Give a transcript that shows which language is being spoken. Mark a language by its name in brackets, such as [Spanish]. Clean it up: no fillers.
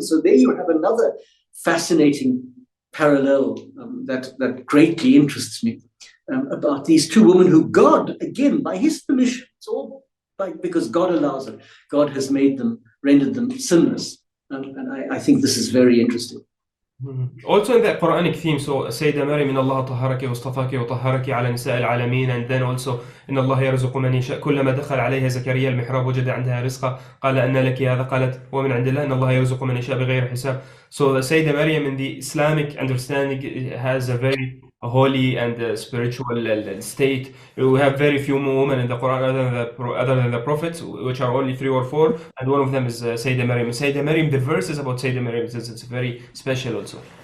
[English] So there you have another fascinating parallel that greatly interests me about these two women who God, again, by his permission, it's all because God allows it. God has rendered them sinless. And I think this is very interesting. Also in the Quranic theme, so [Arabic] السيدة مريم إن الله طهرك واصطفاك وطهرك على نساء العالمين, [English] and then also [Arabic] إن الله يرزق من يشاء. كلما دخل عليها زكريا المحراب وجد عندها رزقا قال أن لك هذا قالت ومن عند الله إن الله يرزق من يشاء بغير حساب. [English] So the Sayyida Maryam in the Islamic understanding has a very holy and spiritual state. We have very few women in the Quran other than the prophets, which are only 3 or 4, and one of them is Sayyida Maryam. Sayyida Maryam, the verses about Sayyida Maryam, it's very special also.